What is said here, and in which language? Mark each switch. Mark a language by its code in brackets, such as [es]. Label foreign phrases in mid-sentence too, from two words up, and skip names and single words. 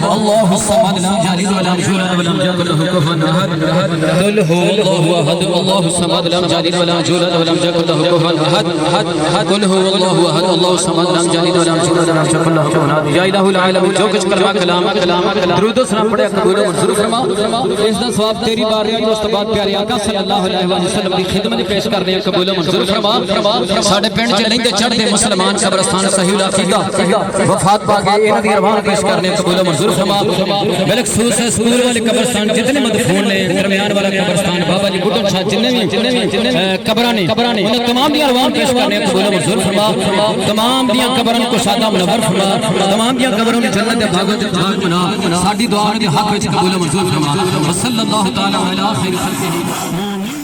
[ar] اللہ الصمد لم یلد ولم یولد ولم یکن له کفوا احد قل هو اللہ احد اللہ الصمد لم یلد ولم یولد ولم یکن له کفوا احد قل هو اللہ احد اللہ الصمد لم یلد ولم یولد ولم یکن له کفوا احد. [ur] یا الہ العالمین جو کچھ کلمہ کلام درود و سلام پڑھے قبول و منظور فرما. اس دا ثواب تیری بارگاہ میں اس کے بعد پیارے آقا [ar] صلی اللہ علیہ وسلم [ur] کی خدمت پیش کرنے ہیں قبول و منظور فرما. [pa] ساڈے پنڈ چ نہیں تے چڑھتے مسلمان قبرستان صحیح العقیدہ وفات پا گئے انہاں دی ارواح پیش کرنے قبول و منظور فرما. بالخصوص اسکول والے قبرستان جتنے مدفون نے، درمیان والا قبرستان بابا جی بڈھن شاہ جتنے بھی قبراں نے انہاں تمام دی ارواح پیش کرنے قبول و منظور فرما. تمام دیاں قبراں کو شادہ منور فرما. تمام دیاں قبراں دی جنت دے باغاں وچ باغ بنا. ساڈی دعا دے حق وچ قبول و منظور فرما. [ar] صلی اللہ تعالی علی خیر خلقہ.